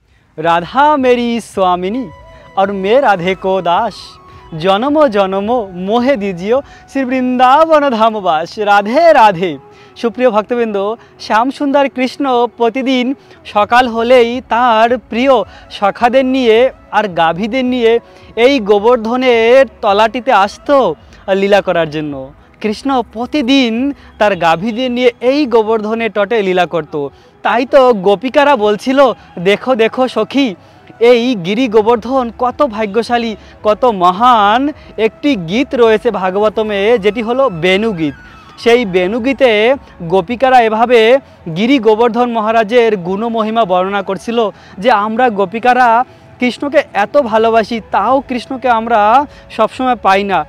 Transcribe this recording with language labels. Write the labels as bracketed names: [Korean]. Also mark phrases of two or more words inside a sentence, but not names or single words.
[Hindi] राधा मेरी स्वामिनी और मैं राधे को दास, जन्म जन्म मोहे दीजियो श्री बृंदावन धामवास। राधे राधे। [Bangla] সুপ্রিয় ভক্তবৃন্দ, শ্যাম সুন্দর কৃষ্ণ প্রতিদিন সকাল হলেই তার প্রিয় সখাদের নিয়ে আর গাভীদের নিয়ে এই গোবর্ধনের তলাটিতে আসতো লীলা করার জন্য। কৃষ্ণ প্রতিদিন তার গাভীদের নিয়ে এই গোবর্ধনের তটে লীলা করতো। তাই তো গোপিকারা বলছিল, দেখো দেখো সখী, এই গিরি গোবর্ধন কত ভাগ্যশালী, কত মহান একটি গীত রয়েছে ভাগবতমে, যেটি হলো বেণুগীত। সেই বেণুগীতে গোপিকারা এভাবে গিরি গোবর্ধন মহারাজের গুণমহিমা বর্ণনা করছিল যে আমরা গোপিকারা কৃষ্ণকে এত ভালোবাসি, তাও কৃষ্ণকে আমরা সবসময় পাই না।